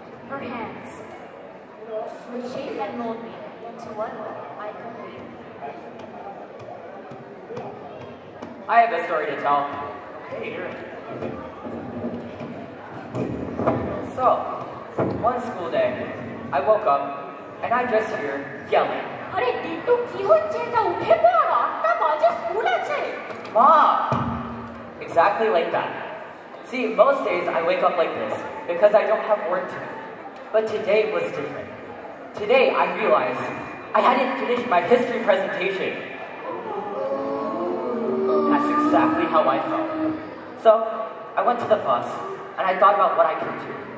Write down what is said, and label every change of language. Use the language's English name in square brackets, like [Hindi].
[English] Her hands would shape and mold me into what I could be. I have a story to tell. Okay, here. So, one school day, I woke up and I just hear yelling. [Bangla] আরে টিটু কি হচ্ছে এটা উঠে পড় 8টা বাজে school আছে [English] Mom! Exactly like that. See, most days I wake up like this because I don't have work to do. But today was different. Today I realized I hadn't finished my history presentation. That's exactly how I felt. So I went to the bus and I thought about what I could do.